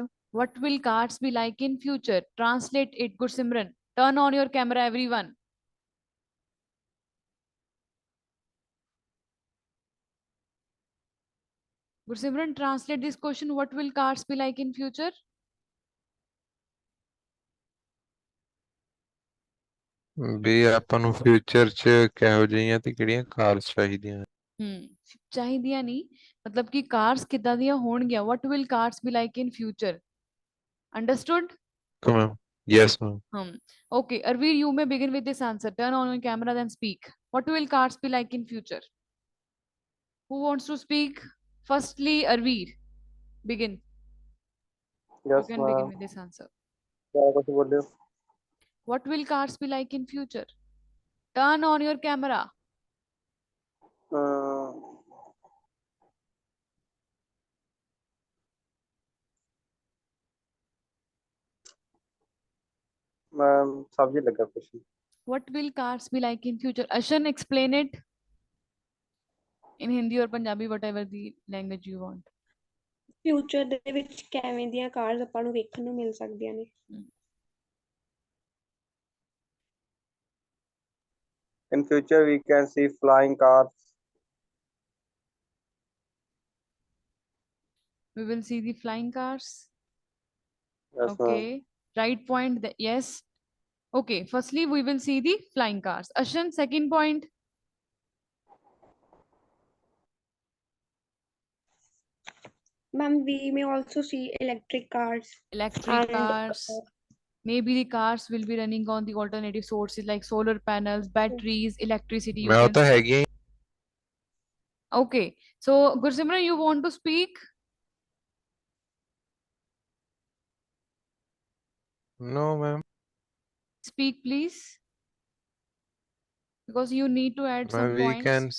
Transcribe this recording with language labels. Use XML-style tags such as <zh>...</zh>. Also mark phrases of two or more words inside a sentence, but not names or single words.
<en>What will cars be like in future? Translate it, Good Simran. Turn on your camera, everyone. Good Simran, translate this question. What will cars be like in future?</en> <pa>ਵੀ ਆਪਾਂ ਨੂੰ ਫਿਊਚਰ 'ਚ ਕਿਹੋ ਜਿਹੀਆਂ ਤੇ ਕਿਹੜੀਆਂ ਕਾਰਸ ਚਾਹੀਦੀਆਂ. ਚਾਹੀਦੀਆਂ ਨਹੀਂ, ਮਤਲਬ ਕਿ ਕਾਰਸ ਕਿੱਦਾਂ ਦੀਆਂ ਹੋਣਗੀਆਂ.</pa> <en>What will cars be like in future? Understood? Okay, ma'am. Yes, ma'am. Okay, Arveer, you may begin with this answer. Turn on your camera, then speak. What will cars be like in future? Who wants to speak? Firstly, Arveer, begin. You Yes, can begin ma'am. with this answer.</en> <hi>क्या कुछ बोल रहे हो?</hi> <en>What will cars be like in future? Turn on your camera. मैम सब्जी लगा कुछ. What will cars be like in future? Ashan, explain it in Hindi or Punjabi, whatever the language you want.</en> <pa>ਫਿਊਚਰ ਦੇ ਵਿੱਚ ਕਿਵੇਂ ਦੀਆਂ ਕਾਰਸ ਆਪਾਂ ਨੂੰ ਵੇਖਣ ਨੂੰ ਮਿਲ ਸਕਦੀਆਂ ਨੇ? Hmm.</pa> <en>In future, we can see flying cars. We will see the flying cars. Yes, ma'am. Okay. Right point. Yes. Okay. Firstly, we will see the flying cars. Ashan, second point. Ma'am, we may also see electric cars Electric and cars. Maybe the cars will be running on the alternative sources like solar panels, batteries, electricity. You</en> <pa>ਮੈਂ ਉਹ</pa> <en>can</en> <pa>ਤਾਂ</pa> <en>say.</en> <pa>ਹੈਗੀ</pa> <en>Okay. So, Gursimran, you want to speak? no ma'am. Speak, please. Because you need to add some We can points.</en>